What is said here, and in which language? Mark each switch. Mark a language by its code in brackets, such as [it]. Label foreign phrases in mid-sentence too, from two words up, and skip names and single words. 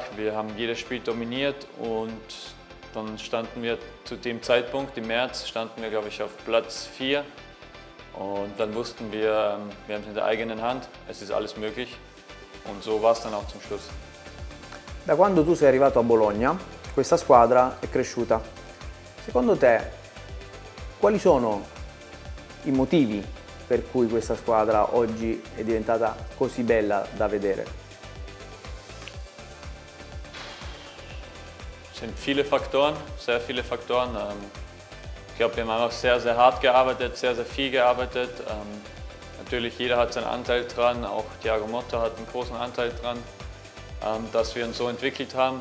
[de] Wir haben jedes Spiel dominiert und dann standen wir zu dem Zeitpunkt, im März, standen wir, glaube ich, auf Platz 4. Und dann wussten wir, wir haben es in der eigenen Hand, es ist alles möglich. Und so war es dann auch zum Schluss. [it] Da quando tu sei arrivato a Bologna, questa squadra è cresciuta. Secondo te, quali sono i motivi per cui questa squadra oggi è diventata così bella da vedere? [de] Es sind viele Faktoren, sehr viele Faktoren. Ich glaube, wir haben einfach sehr, sehr hart gearbeitet, sehr, sehr viel gearbeitet. Natürlich, jeder hat seinen Anteil dran, auch Thiago Motta hat einen großen Anteil dran, dass wir uns so entwickelt haben.